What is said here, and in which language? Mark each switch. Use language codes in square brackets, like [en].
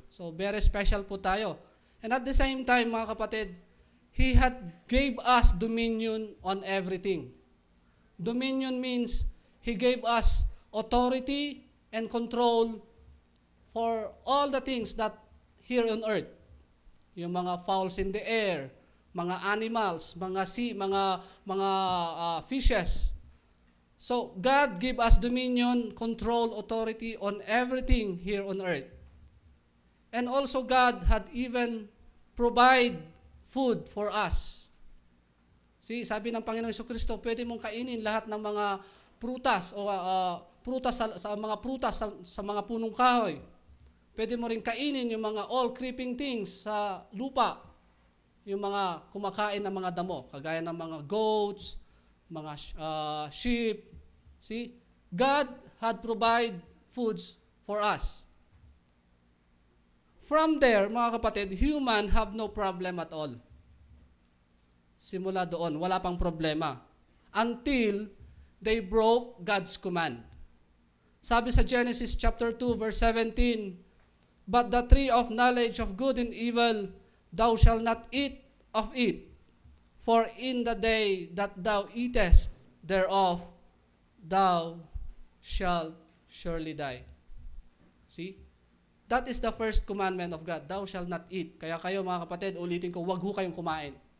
[en] So very special po tayo. And at the same time, [tl] mga kapatid, [en] He had gave us dominion on everything. Dominion means He gave us authority and control for all the things that here on earth. [tl] Yung mga [en] fowls in the air, mga animals, mga sea, mga fishes. So God gave us dominion, control, authority on everything here on earth. And also God had even provide food for us. [tl] See, sabi ng Panginoon Jesucristo, pwede mong kainin lahat ng mga prutas o sa mga punong kahoy. Pwede mo rin kainin yung mga [en] all creeping things [tl] sa lupa. Yung mga kumakain ng mga damo, kagaya ng mga goats, mga sheep. [en] See? God had provide foods for us. From there, [tl] mga kapatid, [en] human have no problem at all. [tl] Simula doon, wala pang problema. [en] Until they broke God's command. [tl] Sabi sa [en] Genesis chapter 2, verse 17, "But the tree of knowledge of good and evil, thou shalt not eat of it. For in the day that thou eatest thereof, thou shalt surely die." See? That is the first commandment of God. Thou shalt not eat. [tl] Kaya kayo mga kapatid, ulitin ko, wag ho kayong kumain.